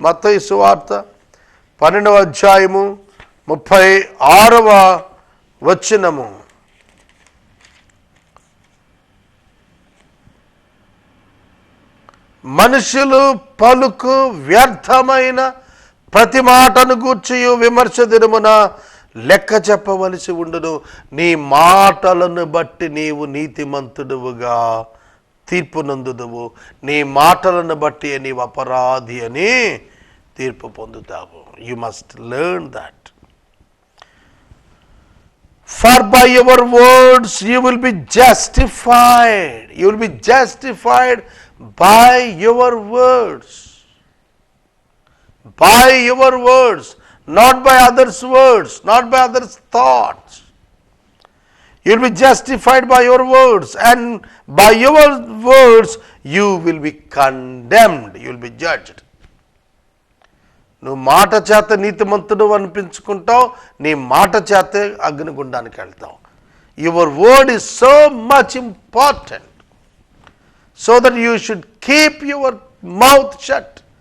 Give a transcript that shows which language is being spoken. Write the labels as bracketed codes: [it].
[te] మత్తయి సువార్త 12:36 మనుషులు పలుకు వ్యర్థమైన ప్రతి మాటను గూర్చి విమర్శ దినమున లెక్క చెప్పవలసి ఉండును. నీ మాటలను బట్టి నీవు నీతిమంతుడువుగా తీర్పు నందుదువు, నీ మాటలను బట్టి నీవు అపరాధి అని తీర్పు పొందుతావు. [en] You must learn that. For by your words you will be justified. You will be justified by your words. By your words, not by others' words, not by others' thoughts. You will be justified by your words, and by your words you will be condemned. You will be judged. [te] నువ్వు మాట చేత నీతిమంతుడు అనిపించుకుంటావు, నీ మాట చేతే అగ్నిగుండానికి వెళ్తావు. [en] Your word is so much important, so that you should keep your mouth shut.